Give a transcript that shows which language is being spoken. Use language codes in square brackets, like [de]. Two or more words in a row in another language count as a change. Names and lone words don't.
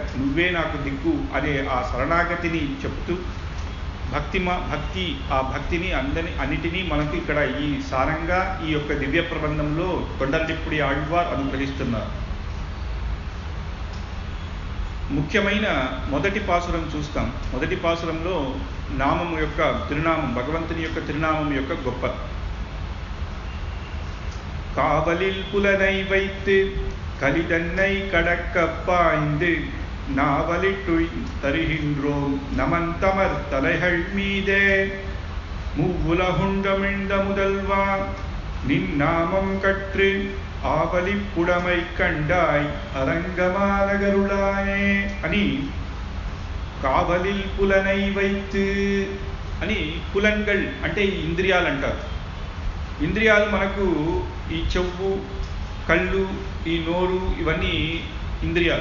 [te] నువ్వే నాకు దిక్కు అనే ఆ శరణాగతిని చెప్తూ ఆ భక్తిని అన్నిటినీ మనకు ఇక్కడ ఈ సారంగా ఈ యొక్క దివ్య ప్రబంధంలో కొండలనిప్పుడి ఆళ్వార్ అనుగ్రహిస్తున్నారు. ముఖ్యమైన మొదటి పాసురం చూస్తాం. మొదటి పాసురంలో నామం యొక్క తిరునామం, భగవంతుని యొక్క తిరునామం యొక్క గొప్ప. [ta] காவலில் புலனை வைத்து கலிதன்னை கடக்க பாய்ந்து நாவலிட்டு தருகின்றோம் நமந்தமர் தலைகள் மீதே மூவுலகுண்டமிழ்ந்த முதல்வா நின் நாமம் கற்று ஆவலிப் புடமை கண்டாய் அரங்கமாநகருளானே అని காவலில் புலனை வைத்து [te] అని, పులన్గల్ అంటే ఈ ఇంద్రియాలు అంటారు. ఇంద్రియాలు మనకు ఈ చెవు, కళ్ళు, ఈ నోరు, ఇవన్నీ ఇంద్రియాలు.